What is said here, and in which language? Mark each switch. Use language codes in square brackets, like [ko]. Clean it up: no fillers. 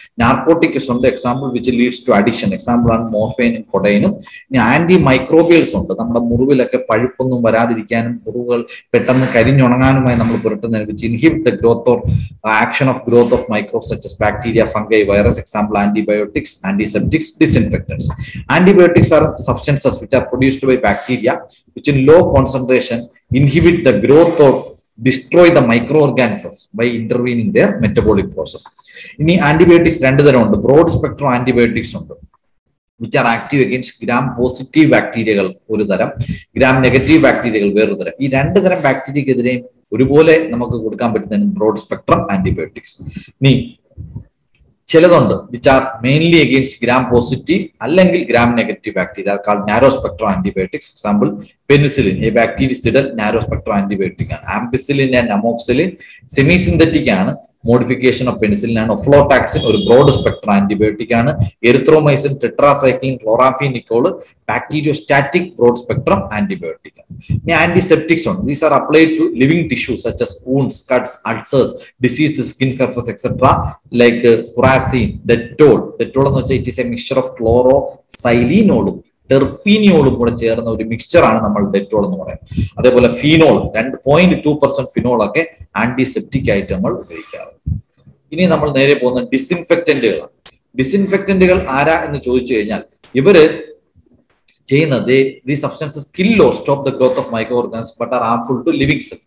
[ml] Narcotics ഉണ്ട്. Example [en] Which leads to addiction. [ml] Example ആണ് മോർഫൈനും കൊഡൈനും. ഇനി ആന്റി മൈക്രോബിയൽസ് ഉണ്ട്. നമ്മുടെ മുറിവിലൊക്കെ പഴുപ്പൊന്നും വരാതിരിക്കാനും മുറിവുകൾ പെട്ടെന്ന് കരിഞ്ഞുണങ്ങാനുമായി നമ്മൾ പുരട്ടുന്നതിന് [en] Which inhibit the growth or action of growth of microbes such bacteria, fungi, virus. [ml] Example antibiotics, antiseptics, ഡിസ്ഇൻഫെക്ടൻസ്. [en] Antibiotics are substances which are produced by bacteria which in low concentration inhibit the growth or destroy the microorganisms by intervening their metabolic process. [ml] ഇനി antibiotics രണ്ടു തരം ഉണ്ട്. Broad spectrum antibiotics ഉണ്ട് [en] which are active against [ml] gram positive ബാക്ടീരിയകൾ ഒരു തരം, gram negative ബാക്ടീരിയകൾ വേറൊരു തരം. ഈ രണ്ടു തരം ബാക്ടീരിയക്കെതിരെയും ഒരുപോലെ നമുക്ക് കൊടുക്കാൻ പറ്റുന്ന ബ്രോഡ് സ്പെക്ട്രം ആന്റിബയോട്ടിക്സ്. ഇനി ചിലതുണ്ട് [en] which are mainly against [ml] gram positive അല്ലെങ്കിൽ gram negative bacteria, called narrow spectrum antibiotics. Example penicillin, A bactericidal narrow spectrum antibiotic ആണ്. Ampicillin and amoxicillin semi synthetic ആണ്, മോഡിഫിക്കേഷൻ ഓഫ് പെനിസിലിൻ ആണ്. ഒഫ്ലോടാക്സിൻ ഒരു broad spectrum antibiotic ആണ്. Erythromycin, tetracycline, ക്ലോറാഫീനിക്കോൾ bacteriostatic broad spectrum antibiotic ആണ്. ഇനി antiseptics ഉണ്ട്. [en] These are applied to living tissues such as wounds, cuts, ulcers, diseased skin surface etc. like furacin, Dettol. [ml] Dettol എന്ന് വെച്ചാൽ [en] it is a mixture of [ml] ക്ലോറോസൈലിനോളും ടെർപീനിയോളും കൂടെ ചേർന്ന ഒരു mixture ആണ് നമ്മൾ ഡെറ്റോൾ എന്ന് പറയുന്നത്. അതേപോലെ ഫീനോൾ 2.2% ഫിനോൾ ഒക്കെ ആന്റിസെപ്റ്റിക് ആയിട്ട് നമ്മൾ ഉപയോഗിക്കാറ്. ഇനി നമ്മൾ നേരെ പോകുന്ന ഡിസിൻഫെക്റ്റന്റുകളാണ്. ഡിസിൻഫെക്റ്റന്റുകൾ ആരാ എന്ന് ചോദിച്ചു കഴിഞ്ഞാൽ ഇവര് ചെയ്യുന്നത് [en] These substances kill or stop the growth of micro organism but are harmful to living cells.